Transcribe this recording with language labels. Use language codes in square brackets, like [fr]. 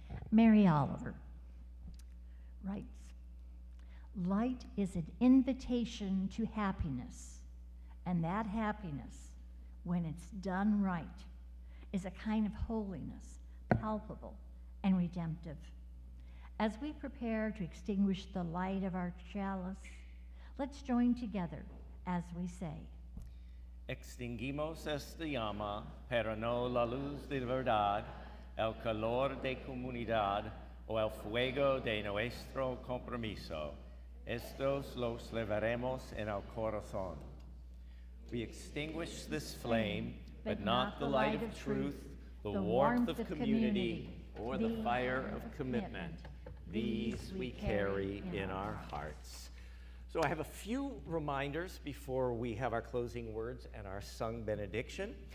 [en] Mary Oliver writes, light is an invitation to happiness, and that happiness, when it's done right, is a kind of holiness, palpable and redemptive. As we prepare to extinguish the light of our chalice, let's join together as we say, [es] Extinguimos esta llama, pero no la luz de verdad, el calor de comunidad o el fuego de nuestro compromiso. Estos los llevaremos en el corazón. [en] We extinguish this flame, but not the light of truth, the warmth of community, or the fire of commitment. These we carry in our hearts. So I have a few reminders before we have our closing words and our sung benediction.